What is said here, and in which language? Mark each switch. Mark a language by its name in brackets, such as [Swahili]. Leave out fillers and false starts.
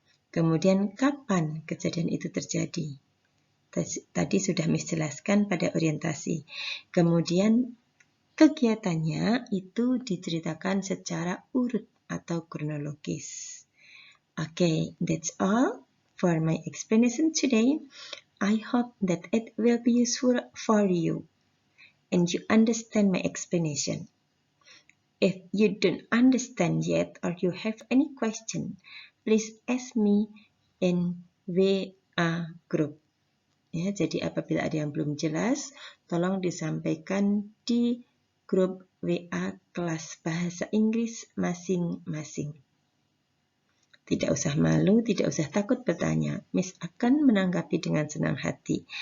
[Indonesian] Kemudian kapan kejadian itu terjadi? Tadi sudah Miss jelaskan pada orientasi. Kemudian kegiatannya itu diceritakan secara urut atau kronologis. [English] Okay, that's all for my explanation today. I hope that it will be useful for you and you understand my explanation. If you don't understand yet or you have any question, please ask me in WA group. [Indonesian] Ya, jadi apabila ada yang belum jelas, tolong disampaikan di grup WA kelas bahasa Inggris masing-masing. Tidak usah malu, tidak usah takut bertanya. Miss akan menanggapi dengan senang hati.